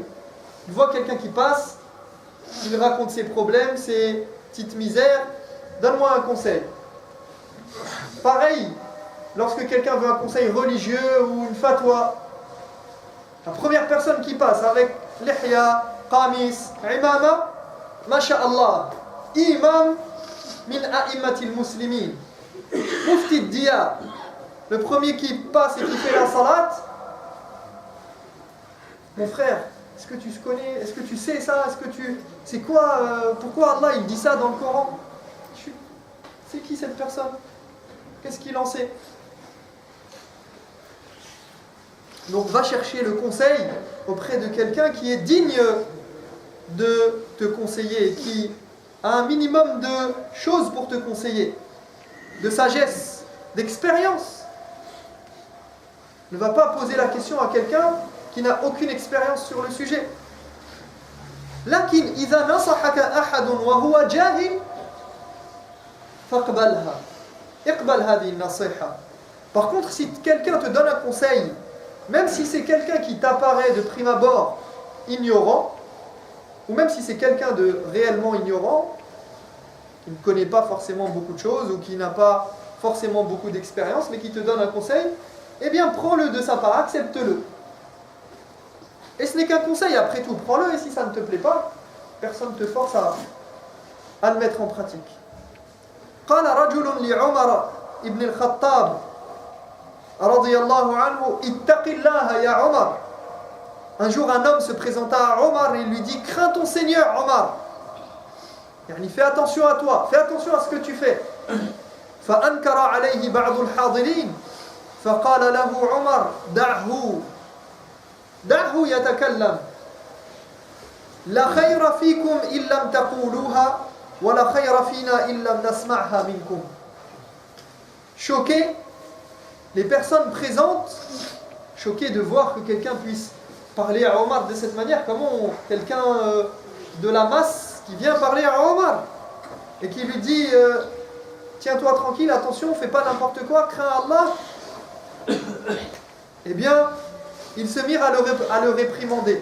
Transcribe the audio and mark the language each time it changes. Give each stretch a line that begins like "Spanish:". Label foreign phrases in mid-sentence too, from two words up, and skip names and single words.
French: Ils voient quelqu'un qui passe, il raconte ses problèmes, ses petites misères, donne-moi un conseil. Pareil, lorsque quelqu'un veut un conseil religieux ou une fatwa, la première personne qui passe avec
Arabic: لحية، قميص، عمامة، ما شاء الله, إمام من أئمة المسلمين، مفتي ديار,
French: le premier qui passe et qui fait la salat. Mon frère, est-ce que tu connais, est-ce que tu sais ça, c'est quoi, pourquoi Allah il dit ça dans le Coran? C'est qui cette personne? Qu'est-ce qu'il en sait? Donc va chercher le conseil auprès de quelqu'un qui est digne de te conseiller, qui a un minimum de choses pour te conseiller, de sagesse, d'expérience. Ne va pas poser la question à quelqu'un qui n'a aucune expérience sur le sujet.
Arabic: لكن إذا نصحك أحد وهو جاهل فاقبلها. اقبل هذه النصيحة.
French: Par contre, si quelqu'un te donne un conseil, même si c'est quelqu'un qui t'apparaît de prime abord ignorant, ou même si c'est quelqu'un de réellement ignorant, qui ne connaît pas forcément beaucoup de choses, ou qui n'a pas forcément beaucoup d'expérience, mais qui te donne un conseil, eh bien prends-le de sa part, accepte-le. Et ce n'est qu'un conseil, après tout, prends-le, et si ça ne te plaît pas, personne ne te force à le mettre en pratique.
Arabic: قال رجل لعمر ابن الخطاب رضي الله عنه اتق الله يا عمر.
French: Un jour un homme se présenta à Omar et lui dit: crains ton Seigneur Omar, يعني fais attention à toi, fais attention à ce que tu fais.
Arabic: فأنكر عليه بعض الحاضرين فقال له عمر دعه يتكلم لا خير فيكم إن لم تقولوها ولا خير فينا إن لم نسمعها منكم.
French: Choqué, les personnes présentes, choquées de voir que quelqu'un puisse parler à Omar de cette manière, comment quelqu'un de la masse qui vient parler à Omar et qui lui dit tiens-toi tranquille, attention, fais pas n'importe quoi, crains Allah, eh bien ils se mirent à le réprimander.